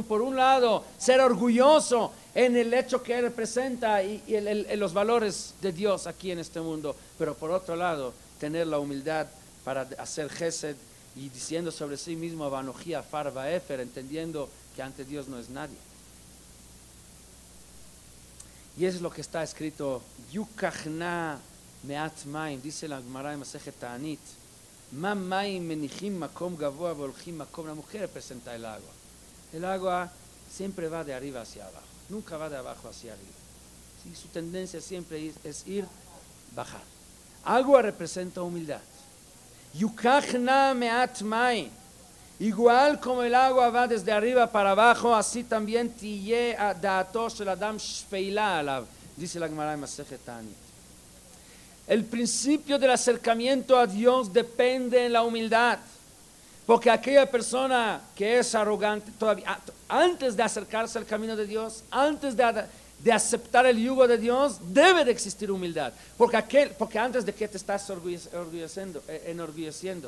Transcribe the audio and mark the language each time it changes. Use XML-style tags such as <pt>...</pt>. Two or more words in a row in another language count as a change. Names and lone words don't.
<es>Por un lado, ser orgulloso en el hecho que él representa y los valores de Dios aquí en este mundo, pero por otro lado, tener la humildad para hacer gesed y diciendo sobre sí mismo,</es> <he>ואנכי עפר ואפר,</he> <es>entendiendo que ante Dios no es nadie. Y eso es lo que está escrito,</es> <he>יקחנא מעט מים,</he> <es>dice la Gemara en Masejet Ta'anit,</es> <he>מה מים מניחים מקום גבוה והולכים מקום.</he> <es>La mujer representa el agua. El agua siempre va de arriba hacia abajo, nunca va de abajo hacia arriba. ¿Sí? Su tendencia siempre es ir, bajar. Agua representa humildad.</es> <he>יקחנא מעט מים.</he> <es>Igual como el agua va desde arriba para abajo, así también</es> <he>תהא דעתו של אדם שפלה עליו,</he> <es>dice la Gemara en Masejet Ta'anit. El principio del acercamiento a Dios depende en la humildad, porque aquella persona que es arrogante, todavía antes de acercarse al camino de Dios, antes de aceptar el yugo de Dios, debe de existir humildad, porque antes de que te estás enorgulleciendo.</es>